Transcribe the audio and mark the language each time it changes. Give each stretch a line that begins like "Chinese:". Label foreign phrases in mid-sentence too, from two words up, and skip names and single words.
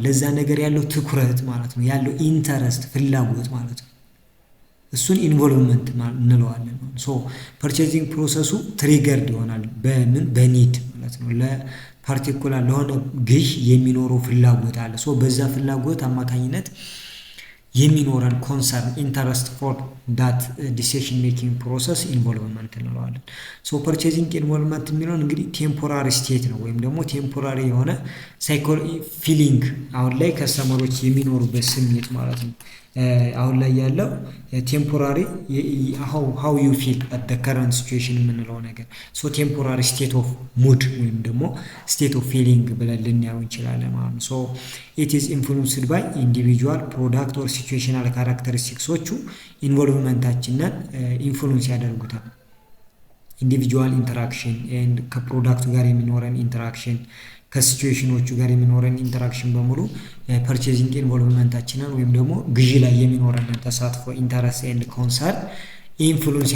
Amharic: ለዛ ነገር ያለው ትኩረት ማለት ነው፣ ያለው ኢንተረስት ፍላጎት ማለት ነው። እሱን ኢንቮልቭመንት እንለዋለን።
English: purchasing process triggered
Amharic: ይሆናል በኒድ ማለት ነው። ለፓርቲኩላር ለሆነ ግዥ የሚኖረው ፍላጎት አለ። በዛ ፍላጎት አማካኝነት የሚኖረን
English: concern interest for that decision making process involvement
Amharic: እንለዋለን።
English: purchasing involvement
Amharic: የሚለውን እንግዲህ
English: temporary state
Amharic: ነው ወይም ደግሞ ቴምፖራሪ የሆነ ፊሊንግ አሁን ላይ ከስተመሮች የሚኖሩበት ስሜት ማለት ነው። አሁን ላይ ያለው ቴምፖራሪ
English: how you feel at the current situation
Amharic: የምንለው ነገር
English: temporary state of mood
Amharic: ወይም ደግሞ
English: state of feeling
Amharic: ብለን ልናየው እንችላለን ማለት ነው።
English: it is influenced by individual product or situational characteristics
Amharic: ዎቹ
English: involvementታችንን influence
Amharic: ያደርጉታል።
English: individual interaction and
Amharic: ከፕሮዳክቱ ጋር የሚኖረን ኢንተራክሽን ከሲቹዌሽኖቹ ጋር የሚኖረን ኢንተራክሽን በሙሉ
English: purchasing involvementታችንን
Amharic: ወይም ደግሞ ግዢ ላይ የሚኖረን ተሳትፎ
English: interest and concern influence